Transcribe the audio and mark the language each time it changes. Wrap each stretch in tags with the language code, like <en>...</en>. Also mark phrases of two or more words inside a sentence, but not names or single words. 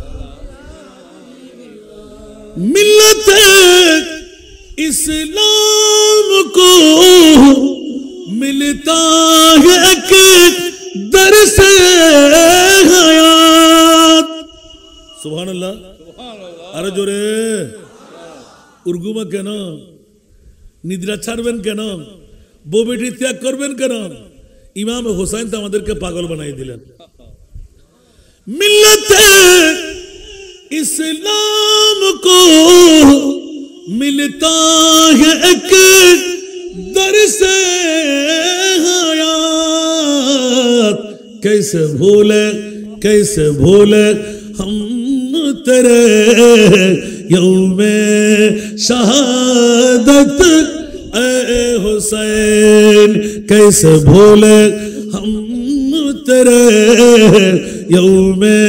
<ur>ملت اسلام کو ملتا ہے ایک درس حیات سبحان اللہ</ur> <bn>আরে জোরে উর্গুমা কেন নিদ্রা ছাড়বেন কেন বউ বেটি ত্যাগ করবেন কেন ইমাম হোসেন তো আমাদেরকে পাগল বানিয়ে দিলেন মিল্লাত</bn> <ur>اسلام کو ملتا ہے ایک درس حیات کیسے بھولے ہم تیرے یوم شہادت اے حسین کیسے بھولے ہم تیرے یوم</ur>